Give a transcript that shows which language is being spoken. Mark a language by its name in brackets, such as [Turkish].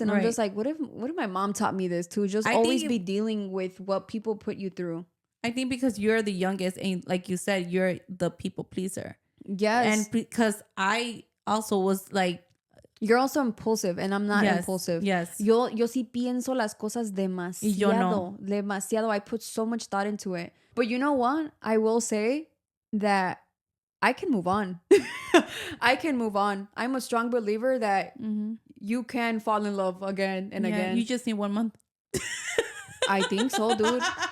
[English] And I'm just like, what if my mom taught me this to just always be dealing with what people put you through? I think because you're the youngest and like you said, you're the people pleaser. Yes. And because I also was like, you're also impulsive and I'm not impulsive. Yes. [Spanish] Yo sí pienso las cosas demasiado. Yo no. Demasiado. [English] I put so much thought into it. But you know what? I will say that I can move on. I can move on. I'm a strong believer that you can fall in love again and again. You just need 1 month. I think so, dude.